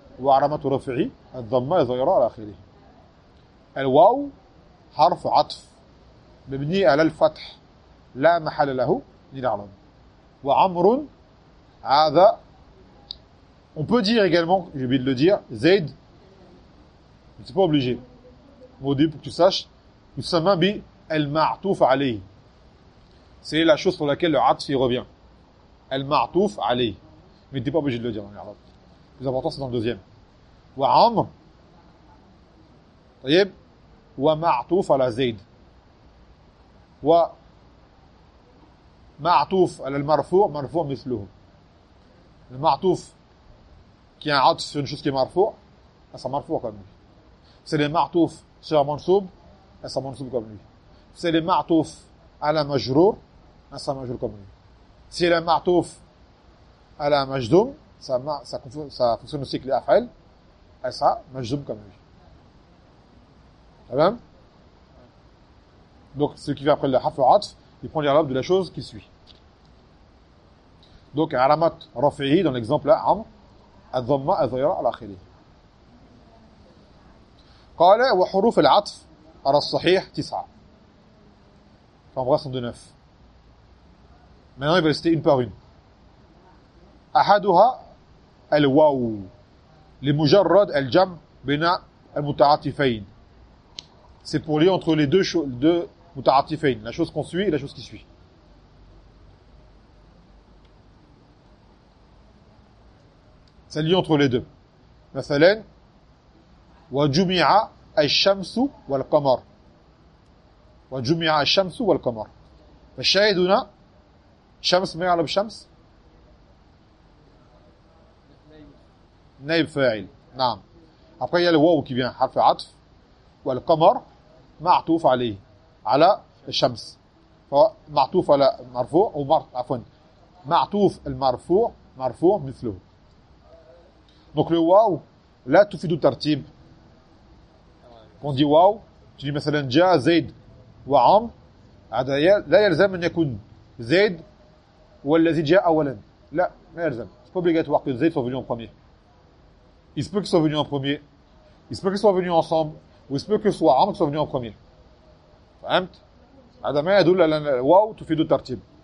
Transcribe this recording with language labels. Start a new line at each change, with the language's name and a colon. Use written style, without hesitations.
Arabic: وعلامة رفعه الضمة الظاهرة على آخره. الواو حرف عطف مبني على الفتح لا محل له للعلم. وعمر هذا
French: on peut dire également, j'ai oublié de le dire, زيد c'est pas obligé. Maudit pour que tu saches,
Arabic: يسمى بالمعطوف عليه.
French: C'est la chose sur laquelle le عطف revient.
Arabic: المعطوف عليه.
French: Mais t'es pas obligé de le dire dans l'arabe. Le plus important c'est dans le deuxième.
Arabic: وعمر طيب ومعطوف على زيد ومعطوف على المرفوع مرفوع مثله المعطوف كي عطف شنو شو اسمه مرفوع
French: Elle sera marfou comme lui. C'est les ma'touf sur un mansoub, elle sera mansoub comme lui. C'est les ma'touf à la majrour, elle sera majrour comme lui. Si elle est ma'touf à la majdoum, ça fonctionne aussi avec les af'al, elle sera majdoum comme lui. Ça va? Donc, celui qui vient après le haf ou atf, il prend l'arabe de la chose qui suit. Donc, aramat rafi'i, dans l'exemple, amr, ad-dhamma, ad-dhayra, al-akhiri.
Arabic: قال وحروف العطف على الصحيح تسعة. فامغاسن دو نف.
French: Maintenant il va citer une par une.
Arabic: أحدها الواو لمجرد الجمع بين المتعاطفين.
French: C'est pour lier entre les deux متعاطفين. La chose qu'on suit et la chose qui suit. C'est lié entre les deux.
Arabic: مثلا وجمع الشمس والقمر وجمع الشمس والقمر فالشاهد هنا شمس ما يعرف شمس نائب فاعل نعم ابقى هي الواو كي بيان حرف عطف والقمر معطوف عليه على الشمس فمعطوف على مرفوع او عفوا معطوف المرفوع مرفوع مثله دونك الواو لا تفيد ترتيب.
French: On dit waouh, tu dis
Arabic: مثلا جاء زيد وعم لا يلزم ان يكون زيد والذي جاء اولا. لا ما يلزم,
French: c'est pas obligatoire que زيد soit venu en premier. Il se peut qu'il soit venu en premier, il se peut qu'il soit venu ensemble, ou il se peut que soit عم soit venu en premier.
Arabic: فهمت هذا ما يدل على واو تفيد الترتيب.